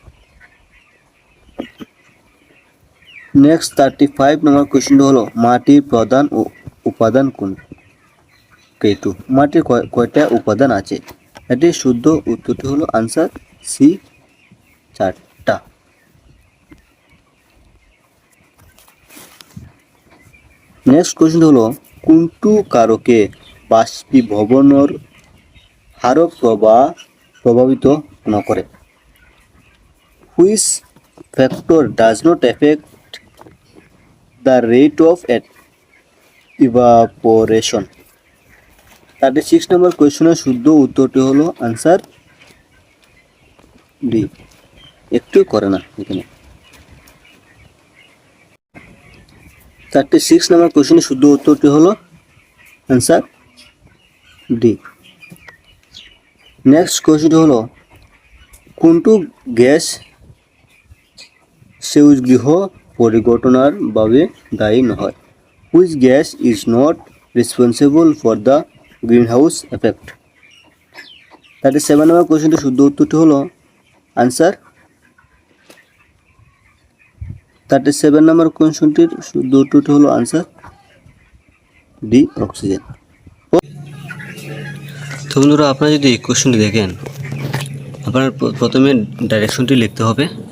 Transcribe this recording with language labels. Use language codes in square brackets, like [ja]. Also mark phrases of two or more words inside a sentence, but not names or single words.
[bn] নেক্সট 35 নম্বর কোয়েশ্চনটি হলো মাটির প্রধান উপাদান কোন? কেটু। মাটির কয়টা উপাদান আছে? এটির শুদ্ধ উত্তরটি হলো आंसर সি 4টা। নেক্সট কোশ্চেন হলো [as] কোনটো কারকে বাষ্পীভবনৰ হাৰক প্ৰভাৱিত নকৰে? [en] Which factor does not affect the rate of evaporation? [bn] 36 নম্বর কোয়েশ্চনের শুদ্ধ উত্তরটি হলো আনসার ডি। একটু করে না এখানে। 36 নম্বর কোয়েশ্চনের শুদ্ধ উত্তরটি হলো আনসার ডি। নেক্সট কোয়েশ্চনটি হলো [as] কোনটো গ্যাস সেউজ গৃহ পরিঘটনার বাবে দায়ী নহয়? [en] Which gas is not responsible for the green house effect? [bn] 37 নম্বর কোয়েশ্চনটির শুদ্ধ উত্তরটি হলো আনসার 37 নম্বর কোয়েশ্চনটির শুদ্ধ উত্তরটি হলো আনসার ডি, অক্সিজেন। তো বন্ধুরা, আপনারা যদি এই কোয়েশ্চনটি দেখেন, আপনার প্রথমে ডাইরেকশনটি লিখতে হবে।